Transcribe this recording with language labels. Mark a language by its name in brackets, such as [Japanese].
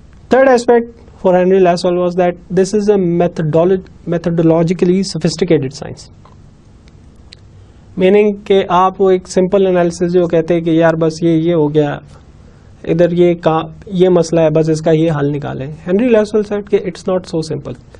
[English] Third aspect for Henry Lasswell was that this is a methodologically sophisticated science. [Hindi] Meaning कि आप वो एक simple analysis जो कहते हैं कि यार बस ये हो गया, इधर ये मसला है, बस इसका ये हल निकालें. [English] Henry Lasswell said कि it's not so simple.